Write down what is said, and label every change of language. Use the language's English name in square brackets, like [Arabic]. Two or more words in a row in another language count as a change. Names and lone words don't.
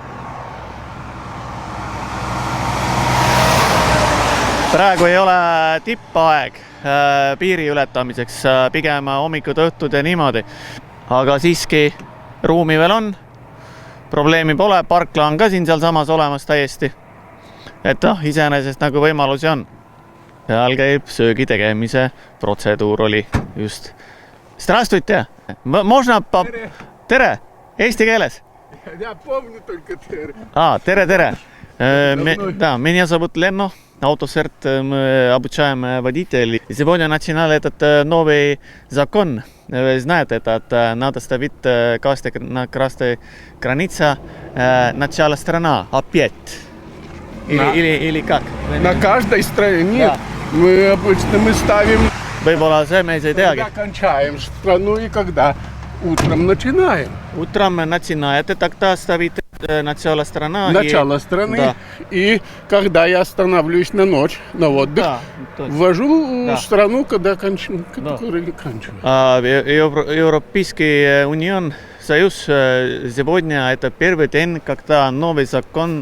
[Estonian] Praegu ei ole tippaeg piiri ületamiseks, pigem hommikud, õhtud ja niimoodi. Aga siiski ruumi veel on, probleemi pole, parkla on ka siin seal samas olemas täiesti. Et iseenesest nagu võimalusi on. Seal käib söögi tegemise protseduur oli just. [Russian] Здравствуйте! Можно... [Estonian] Tere! Eesti keeles? [Russian] Я помню только tere. Tere! Да, меня зовут Ленно. Autosert мы обучаем водителей. Сегодня начинали этот новый закон. Вы знаете, это надо ставить на красной границе начало страна опять. Или как? На каждой стране нет. Мы обычно ставим, [Estonian] Võib-olla see me ei teagi. [Russian] когда кончаем страну и когда утром начинаем. Утром начинаете, тогда ставите начало страны. Начало страны. Да. И когда я останавливаюсь на ночь, на отдых, Да, точно. ввожу Да. страну, когда кончаю. Европейский унион, Союз сегодня это первый день, когда новый закон.